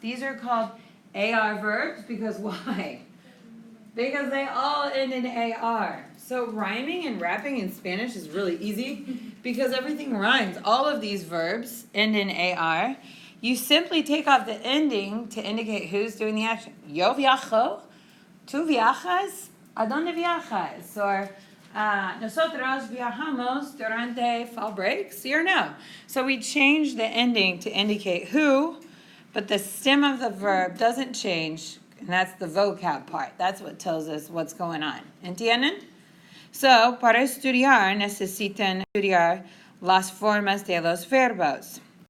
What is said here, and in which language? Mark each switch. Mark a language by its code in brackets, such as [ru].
[en] These are called AR verbs because why? Because they all end in AR. So rhyming and rapping in Spanish is really easy because everything rhymes. All of these verbs end in AR. You simply take off the ending to indicate who's doing the action. [es] Yo viajo, tú viajas, ¿a dónde viajas? Or nosotros viajamos durante fall break, sí or no? [en] So we change the ending to indicate who, but the stem of the verb doesn't change, and that's the vocab part. That's what tells us what's going on. [es] ¿Entienden? So, para estudiar, necesitan estudiar las formas de los verbos.